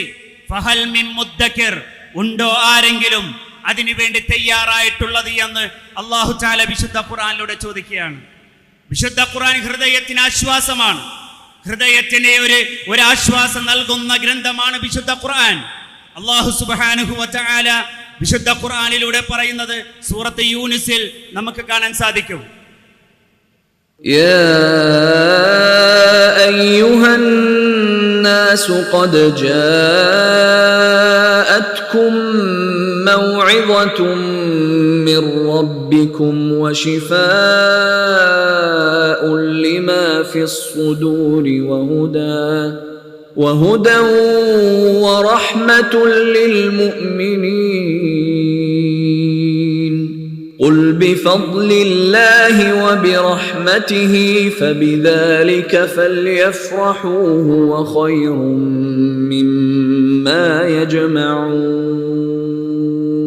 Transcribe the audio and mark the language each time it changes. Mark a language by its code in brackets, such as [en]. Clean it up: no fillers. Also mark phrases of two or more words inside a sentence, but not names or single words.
[ar] فهل من مدكر, [ml] ഉണ്ടോ ആരെങ്കിലും അതിനു വേണ്ടി തയ്യാറായിട്ടുള്ളത് എന്ന് അല്ലാഹു തആല വിശുദ്ധ ഖുർആനിലൂടെ ചോദിക്കുകയാണ്. വിശുദ്ധ ഖുർആൻ ഹൃദയത്തിന് ആശ്വാസമാണ്. ഹൃദയത്തിന് ഒരു ആശ്വാസം നൽകുന്ന ഗ്രന്ഥമാണ് വിശുദ്ധ ഖുർആൻ. അല്ലാഹു [ar] سبحانه وتعالى [ml] വിശുദ്ധ ഖുർആനിലൂടെ പറയുന്നത് സൂറത്ത് യൂനുസിൽ നമുക്ക് കാണാൻ സാധിക്കും. [ar] يا أيها الناس قد جاءتكم موعظة من ربكم وشفاء لما في الصدور وهدى ورحمة للمؤمنين قل بفضل الله وبرحمته فبذلك فليفرحوا هو خير مما يجمعون.